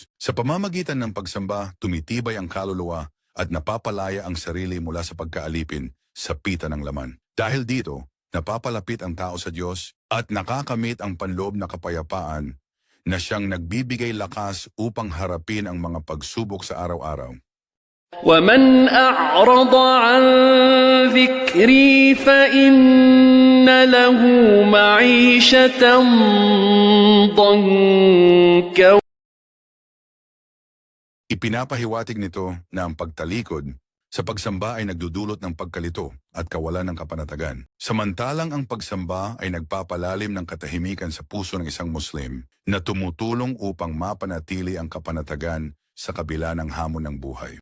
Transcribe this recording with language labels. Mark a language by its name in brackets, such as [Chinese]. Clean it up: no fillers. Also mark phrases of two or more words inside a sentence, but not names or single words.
[Filipino] Sa pamamagitan ng pagsamba, tumitibay ang kaluluwa at napapalaya ang sarili mula sa pagkaalipin sa pita ng laman. Dahil dito, napapalapit ang tao sa Diyos at nakakamit ang panloob na kapayapaan na siyang nagbibigay lakas upang harapin ang mga pagsubok sa araw-araw. [Arabic] ومن أعرض عن ذكري فإن له معيشة ضنكا. [Filipino] Ipinapahiwatig nito na ang pagtalikod sa pagsamba ay nagdudulot ng pagkalito at kawalan ng kapanatagan. Samantalang ang pagsamba ay nagpapalalim ng katahimikan sa puso ng isang Muslim na tumutulong upang mapanatili ang kapanatagan sa kabila ng hamon ng buhay.